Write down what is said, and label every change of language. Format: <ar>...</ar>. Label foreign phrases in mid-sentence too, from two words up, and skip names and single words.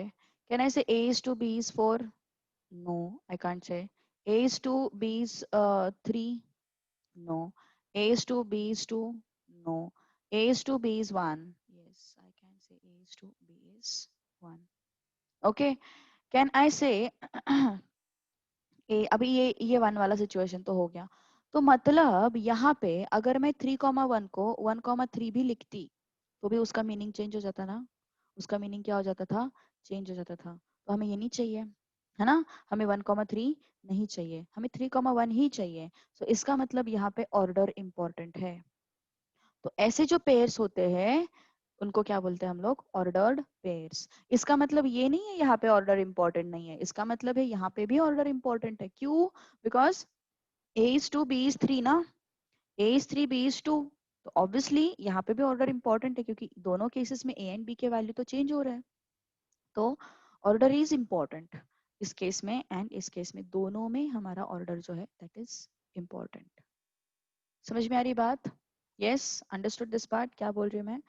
<en>Can I say A is 2, B is 4? No, I can't say. A is 2, B is 3? No. A is 2, B is 2. No. A is 2, B is 1. Yes, I can say A is 2, B is 1.</en> <hi>Okay.</hi> <en>Can I say</en> <hi>ए अभी ये 1 वाला सिचुएशन तो हो गया. तो मतलब यहाँ पे अगर मैं 3,1 को 1,3 भी लिखती तो भी उसका</hi> <en>meaning change</en> <hi>हो जाता ना. उसका मीनिंग क्या हो जाता था? चेंज हो जाता था. तो हमें ये नहीं चाहिए, है ना. हमें 1,3 नहीं चाहिए, हमें 3,1 ही चाहिए. तो इसका मतलब यहाँ पे</hi> <en>order important</en> <hi>है. तो ऐसे जो पेयर्स होते हैं उनको क्या बोलते हैं हम लोग? ऑर्डर्ड पेयर्स. इसका मतलब ये नहीं है यहाँ पे</hi> <en>order important</en> <hi>नहीं है. इसका मतलब है यहाँ पे भी</hi> <en>order important</en> <hi>है.</hi> <en>क्यों? because A is 2, B is 3 ना. A is 3, B is 2.</en> <hi>तो ऑब्वियसली यहाँ पे भी</hi> <en>order important</en> <hi>है क्योंकि दोनों केसेस में</hi> <en>A and B</en> <hi>के वैल्यू तो चेंज हो रहे हैं. तो</hi> <en>order is important</en> <hi>इस केस में एंड इस केस में. दोनों में हमारा ऑर्डर जो है</hi> <en>that is important.</en> <hi>समझ में आ रही बात?</hi> <en>yes, understood this part.</en> <hi>क्या बोल रही हूँ मैं?</hi>